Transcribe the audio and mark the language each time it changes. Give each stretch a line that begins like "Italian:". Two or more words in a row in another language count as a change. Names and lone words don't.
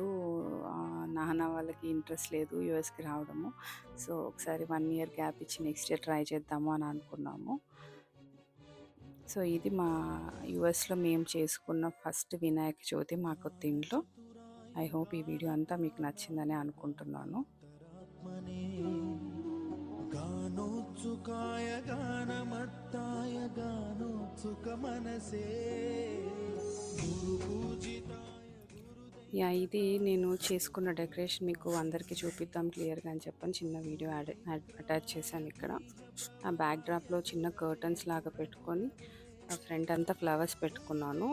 Telugu: నాన్న వాళ్ళకి ఇంట్రెస్ట్ లేదు యూఎస్‌కి రావడము. సో, ఒకసారి 1
English: year gap
Telugu: ఇచ్చి
English: next year try
Telugu: చేద్దాము అని అనుకున్నాము. సో, ఇది మా యూఎస్‌లో మేము చేసుకున్న ఫస్ట్ వినాయక చవితి మా కొత్త ఇంట్లో.
English: I hope
Telugu: ఈ వీడియో అంతా మీకు నచ్చిందని అనుకుంటున్నాను.
Sanskrit: गानोत्सुकाय गानमत्ताय गानोत्सुकमनसे
Telugu: ఇది నేను చేసుకున్న డెకరేషన్ మీకు అందరికీ చూపిద్దాం క్లియర్‌గా అని చెప్పని చిన్న వీడియో అటాచ్ చేశాను ఇక్కడ. ఆ బ్యాక్‌డ్రాప్‌లో చిన్న కర్టన్స్ లాగా పెట్టుకొని ఫ్రంట్ అంతా ఫ్లవర్స్ పెట్టుకున్నాను.